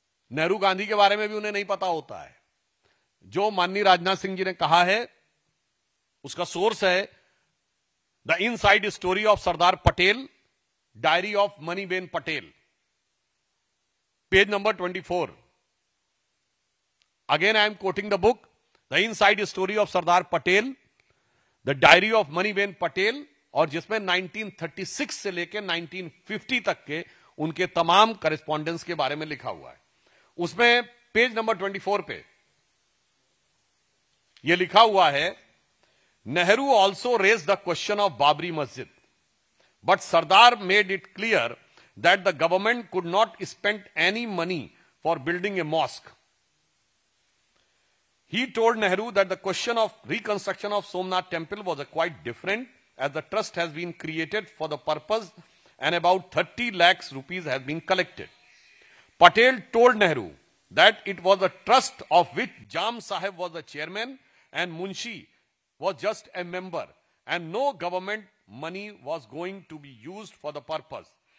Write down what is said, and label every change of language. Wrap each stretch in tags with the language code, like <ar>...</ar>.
<hi>नेहरू गांधी के बारे में भी उन्हें नहीं पता होता है। जो माननीय राजनाथ सिंह जी ने कहा है उसका सोर्स है the inside story of Sardar Patel, diary of Maniben Patel, page number 24।</hi> <en>Again, I am quoting the book, The Inside Story of Sardar Patel, The Diary of Maniben Patel,</en> <hi>और जिसमें 1936 से लेकर 1950 तक के उनके तमाम करेस्पॉन्डेंस के बारे में लिखा हुआ है। उसमें पेज नंबर 24 पे यह लिखा हुआ है,</hi> <en>Nehru also raise the question of Babri Masjid, but Sardar made it clear that the government could not spend any money for building a mosque. He told Nehru that the question of reconstruction of Somnath temple was quite different, as the trust has been created for the purpose and about 30 lakhs rupees has been collected. Patel told Nehru that it was a trust of which Jam Sahib was the chairman and Munshi was just a member, and no government money was going to be used for the purpose.</en>